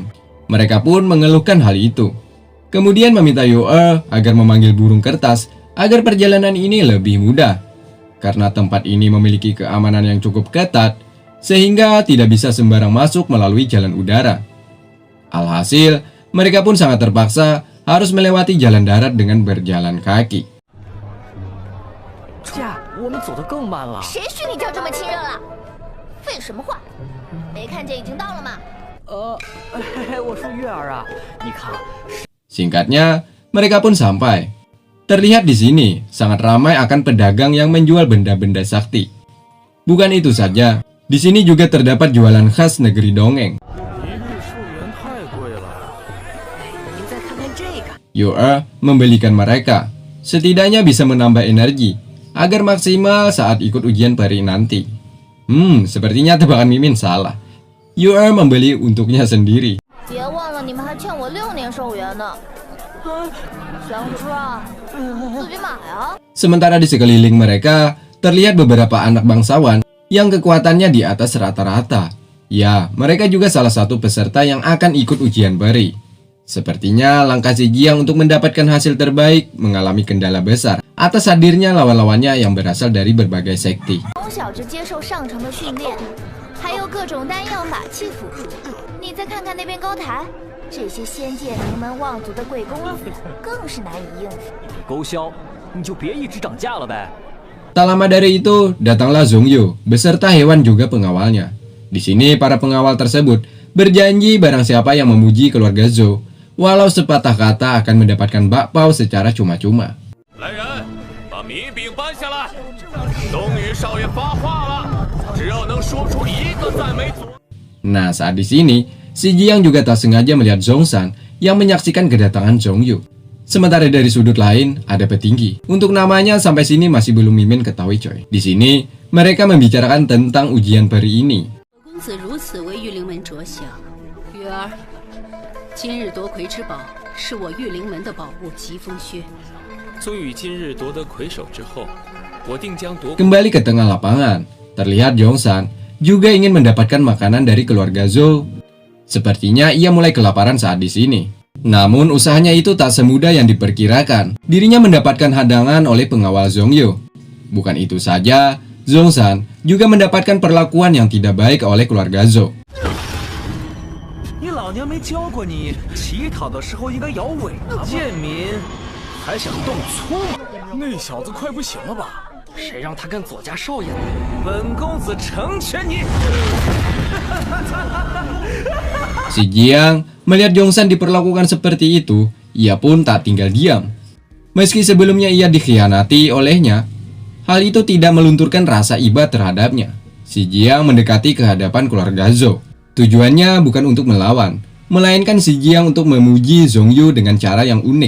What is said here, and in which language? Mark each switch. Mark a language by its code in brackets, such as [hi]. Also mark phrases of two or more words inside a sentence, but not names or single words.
[id] Mereka pun mengeluhkan hal itu. Kemudian meminta Yu-er agar memanggil burung kertas agar perjalanan ini lebih mudah. Karena tempat ini memiliki keamanan yang cukup ketat, sehingga tidak bisa sembarang masuk melalui jalan udara. Alhasil, mereka pun sangat terpaksa harus melewati jalan darat dengan berjalan kaki. [zh] 驾，我们走得更慢了。谁许你叫这么亲热了？废什么话！没看见已经到了吗？我说月儿啊，你看， [id] Singkatnya, mereka pun sampai. Terlihat di sini sangat ramai akan pedagang yang menjual benda-benda sakti. Bukan itu saja, di sini juga terdapat jualan khas negeri dongeng. [zh] 一粒寿元太贵了。您再看看这个， [id] Yu-er membelikan mereka, setidaknya bisa menambah energi agar maksimal saat ikut ujian peri nanti. Sepertinya tebakan Mimin salah. Yu-er membeli untuknya sendiri. [zh] 别忘了你们还欠我6年寿元呢。想吃啊？自己买啊！ [id] Sementara di sekeliling mereka terlihat beberapa anak bangsawan yang kekuatannya di atas rata-rata. Ya, mereka juga salah satu peserta yang akan ikut ujian peri. Sepertinya langkah si Jiang untuk mendapatkan hasil terbaik mengalami kendala besar atas hadirnya lawan-lawannya yang berasal dari berbagai sekte. [zh] 从小就接受上乘的训练，还有各种丹药法器辅助。你再看看那边高台，这些仙界名门望族的贵公子更是难以应付。勾销，你就别一直涨价了呗。 [id] Tak lama dari itu, datanglah Zhongyu beserta hewan juga pengawalnya. Di sini para pengawal tersebut berjanji barang siapa yang memuji keluarga Zhou, walau sepatah kata akan mendapatkan bakpao secara cuma-cuma. [zh] 来人，把米饼搬下来。冬雨少爷发话了，只要能说出一个赞美祖。 [id] Nah, saat di sini, si Jiang juga tak sengaja melihat Zhongshan yang menyaksikan kedatangan Zhongyu. Sementara dari sudut lain, ada petinggi. Untuk namanya sampai sini masih belum Mimin ketahui, coy. Di sini, mereka membicarakan tentang ujian peri ini. [zh] 公子如此为玉灵门着想，月儿，今日夺魁之宝是我玉灵门的宝物疾风靴。宗宇今日夺得魁首之后，我定将夺。 [id] Kembali ke tengah lapangan, terlihat Zhongshan juga ingin mendapatkan makanan dari keluarga Zhou. Sepertinya ia mulai kelaparan saat di sini. Namun usahanya itu tak semudah yang diperkirakan. Dirinya mendapatkan hadangan oleh pengawal Zhongyu. Bukan itu saja, Zhongshan juga mendapatkan perlakuan yang tidak baik oleh keluarga Zhou. [zh] 你老娘没教过你，乞讨的时候应该摇尾巴吗？贱民，还想动粗吗？那小子快不行了吧？谁让他跟左家少爷？本公子成全你！ [id] Si Jiang melihat Zhongshan diperlakukan seperti itu, ia pun tak tinggal diam. Meski sebelumnya ia dikhianati olehnya, hal itu tidak melunturkan rasa iba terhadapnya. Si Jiang mendekati ke hadapan keluarga Zhou. Tujuannya bukan untuk melawan, melainkan si Jiang untuk memuji Zhongyu dengan cara yang unik.